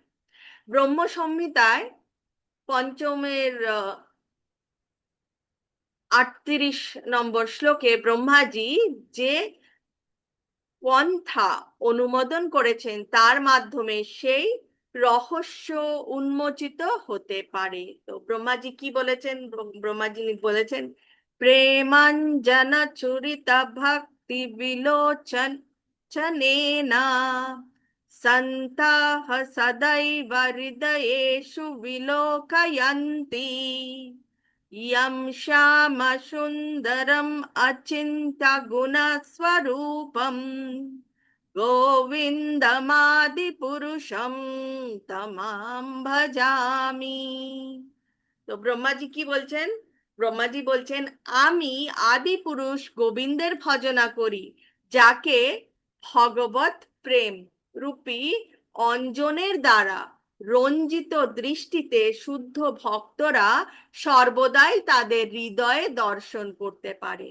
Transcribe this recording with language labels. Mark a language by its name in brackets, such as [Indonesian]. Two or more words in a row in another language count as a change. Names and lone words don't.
[Bangla] ব্রহ্ম সংহিতায় পঞ্চমের 38 নম্বর শ্লোকে ব্রহ্মাজি যে পন্থা অনুমোদন করেছেন তার মাধ্যমে সেই রহস্য উন্মোচিত হতে পারে। তো ব্রহ্মাজি কি বলেছেন? ব্রহ্মাজি বলেছেন, [Sanskrit] প্রেমাঞ্জন চুরিত भक्ति विलोचन चनेना सन्ताः सदैव हृदयेषु विलोकयन्ति यं श्यामसुन्दरम् अचिन्त्यगुणस्वरूपम् গোবিন্দমাদিপুরুষম তমাম ভজামি। [Bangla] তো ব্রহ্মাজি কি বলছেন? ব্রহ্মাজি বলছেন, আমি আদি পুরুষ গোবিন্দের ভজনা করি, যাকে ভগবত প্রেম রূপী অঞ্জনের দ্বারা রঞ্জিত দৃষ্টিতে শুদ্ধ ভক্তরা সর্বদাই তাদের হৃদয়ে দর্শন করতে পারে।